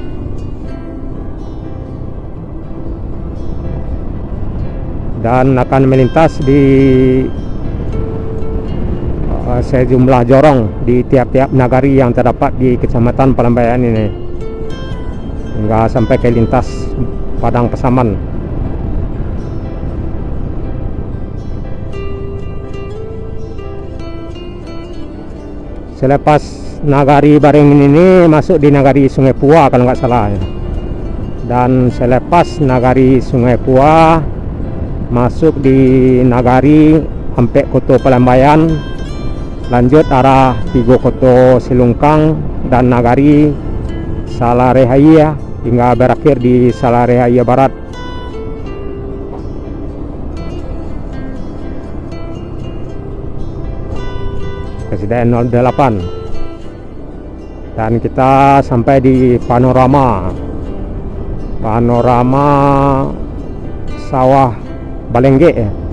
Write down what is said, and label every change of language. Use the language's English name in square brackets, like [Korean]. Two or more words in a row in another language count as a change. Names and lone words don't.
[Indonesian] Dan akan melintas di sejumlah jorong di tiap-tiap nagari yang terdapat di Kecamatan Palembayan ini hingga sampai ke lintas Padang Pasaman. Selepas nagari Baringin ini masuk di nagari Sungai Pua kalau nggak salah ya. Dan selepas nagari Sungai Pua masuk di nagari Ampek Koto Palembayan, lanjut arah Tigo Koto Silungkang dan nagari Salarehaya hingga berakhir di Salarehaya Barat. Presiden 08. Dan kita sampai di panorama sawah Balengge ya.